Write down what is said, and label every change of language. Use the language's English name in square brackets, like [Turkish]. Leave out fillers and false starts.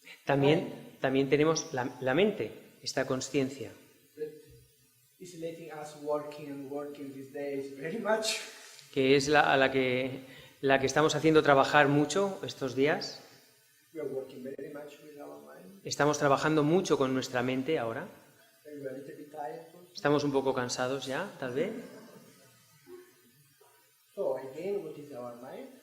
[Spanish] también tenemos la mente, esta consciencia, [English] That is letting us working these days very much. [Spanish] que es la que estamos haciendo trabajar mucho estos días. [English] We are working very much with our mind. [Spanish] Estamos trabajando mucho con nuestra mente ahora. [English] And we are a little bit tired also. [Spanish] Estamos un poco cansados ya, tal vez. [English] So again, what is our mind?